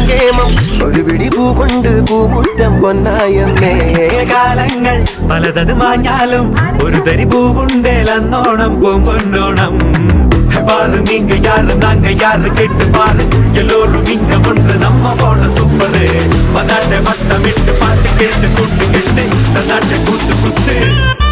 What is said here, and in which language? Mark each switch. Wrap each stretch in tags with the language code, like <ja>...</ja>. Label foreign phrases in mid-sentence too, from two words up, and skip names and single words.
<ml>പ്രേമം ഒരു പിടി പൂ കൊണ്ട് പൂമുറ്റം പൊന്നായെന്നേ. കാലങ്ങൾ പലതത് മാഞ്ഞാലും ഒരു തരി പൂവുണ്ടേലന്നോണം പൂമ്പൊന്നോണം.</ml> <ta>பாரு நீங்க யாரு நாங்க யாரு கேட்டு பாரு, எல்லோரும் இங்க ஒன்று நம்ம போல சூப்பரு. மனாட்டை மட்டமிட்டு பாட்டு கேட்டு கூட்டு கேட்டு நாட்டை கூத்து குத்து.</ta>